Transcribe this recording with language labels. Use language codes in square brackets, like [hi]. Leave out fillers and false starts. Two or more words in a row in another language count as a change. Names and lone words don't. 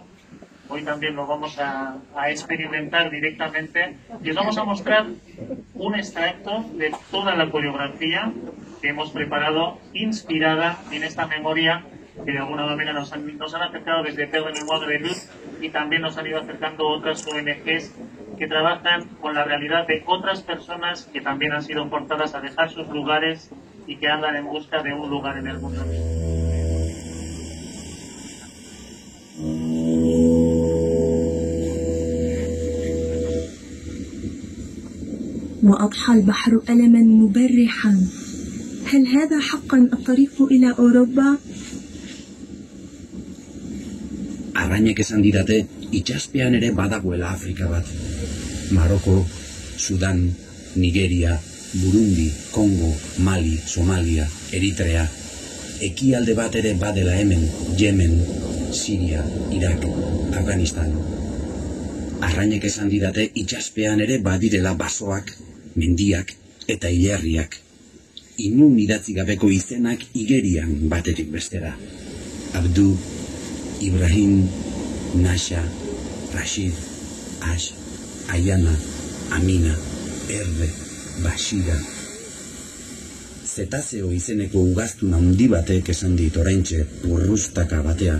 [es] Hoy también lo vamos a experimentar directamente y os vamos a mostrar un extracto de toda la coreografía que hemos preparado inspirada en esta memoria que de alguna manera nos han acercado desde Terre de Mémoire de Luz, y también nos han ido acercando otras ONGs que trabajan con la realidad de otras personas que también han sido forzadas a dejar sus lugares y que andan en busca de un lugar en el mundo. [ar] وأضحى البحر ألما مبرحا. هل هذا حقا الطريق إلى أوروبا؟ [eu] Arrainek esan didate, itxaspean ere badagoela Afrika bat. Maroko, Sudan, Nigeria, Burundi, Kongo, Mali, Somalia, Eritrea. Ekialde bat ere badela hemen, Yemen, Siria, Irak, Afganistan. Arrainek esan didate, itxaspean ere badirela basoak, mendiak eta hilerriak. Inun idatzi gabeko izenak igerian baterik bestera. Abdu, Ibrahim, Nasha, Rashid, Ash, Ayana, Amina, Erde, Bashira. Zetazeo izeneko ugaztun handi batek esan dit oraintxe purrustaka batean.